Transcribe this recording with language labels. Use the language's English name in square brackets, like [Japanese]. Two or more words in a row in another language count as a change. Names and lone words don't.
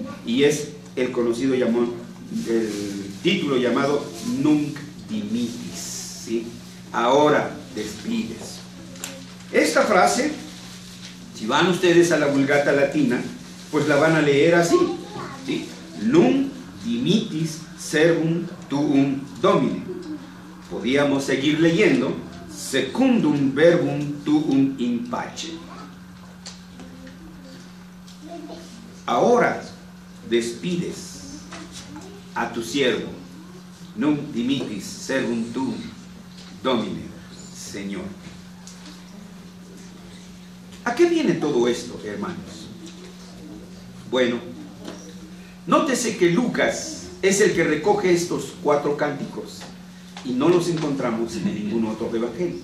[Spanish] Y es el conocido el título llamado Nunc Dimittis, ¿sí? Ahora despides. Esta frase, si van ustedes a la Vulgata Latina, pues la van a leer así, ¿sí? [Latin] Nunc dimittis servum tuum Domine. [Spanish] Podíamos seguir leyendo [Latin] secundum verbum tuum in pace. [Spanish] Ahora despides a tu siervo. [Latin] Nunc dimittis servum tuum Domine, [Spanish] Señor. ¿A qué viene todo esto, hermanos? Bueno, nótese que Lucas es el que recoge estos 4 cánticos y no los encontramos en ningún otro evangelio.